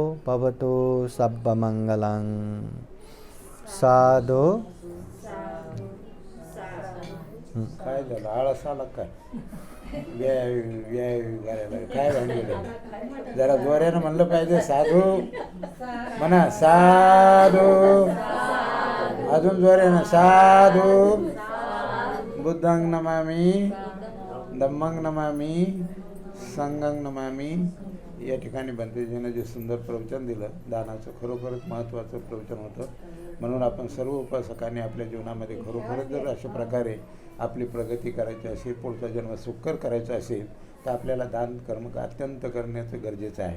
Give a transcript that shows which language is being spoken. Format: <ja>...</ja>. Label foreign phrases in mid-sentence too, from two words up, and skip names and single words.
<pi>भवतु सब मंगलं। साधु।</pi> <mr>काय झालं, आळस आला काय? काय भांडलेलं? जरा जोऱ्यानं म्हणलं पाहिजे साधू म्हणा, साधू. अजून जोऱ्यानं साधू.</mr> <pi>बुद्धं नमामि, धम्मं नमामि, संघं नमामि.</pi> <mr>या ठिकाणी भंतेजीनं जे सुंदर प्रवचन दिलं, दानाचं खरोखरच महत्त्वाचं प्रवचन होतं. म्हणून आपण सर्व उपासकांनी आपल्या जीवनामध्ये खरोखरच जर अशा प्रकारे आपली प्रगती करायची असेल, पुढचा जन्म सुखकर करायचा असेल, तर आपल्याला दान कर्म अत्यंत करण्याचं गरजेचं आहे.</mr>